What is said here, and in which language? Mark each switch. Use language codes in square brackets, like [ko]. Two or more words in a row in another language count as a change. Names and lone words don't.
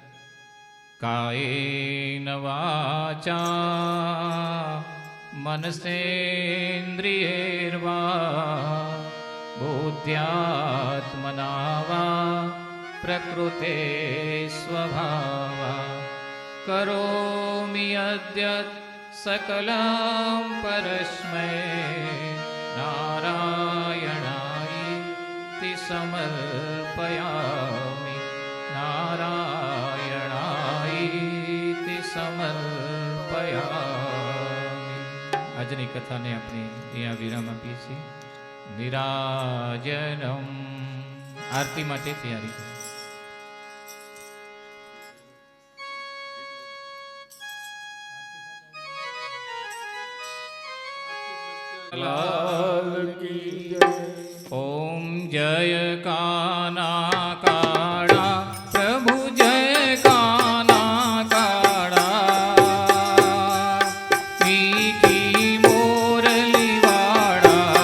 [sa] कायेन वाचा मनसेन्द्रियैर्वा बुद्ध्यात्मना वा प्रकृते स्वभावा करोमि अद्यत सकलं परस्मै नारायणायेति समर्पयामि नारायणायेति समर्पयामि. [gu] આજની કથાને આપણે અહીંયા વિરામ આપીએ છીએ. નિરાજનમ. આરતી માટે તૈયારી. [hi] लाल की जय. [gu] ઓમ જય કાના કાળા પ્રભુ જય કાના કાળા મીઠી મોરલી વાળા